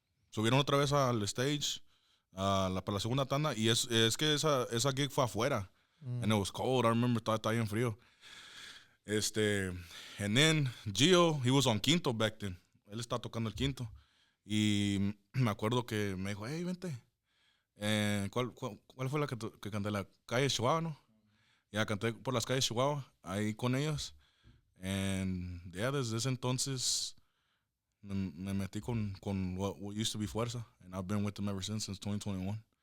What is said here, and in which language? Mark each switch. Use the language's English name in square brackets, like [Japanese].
[Spanish] Subieron otra vez al stage para la segunda tanda. Y es que esa gig fue afuera. [English] And it was cold. I remember, [Spanish] estaba bien frío. [English] And then Gio, he was on quinto back then. [Spanish] Él estaba tocando el quinto. Y me acuerdo que me dijo, hey, vente. ¿Cuál fue la que canté? La calle Chihuahua, ¿no? Ya canté por las calles Chihuahua, ahí con ellos. [English] And yeah, [Spanish] desde ese entonces me metí con [English] what used to be [Spanish] Fuerzza. [English] And I've been with them ever since 2021.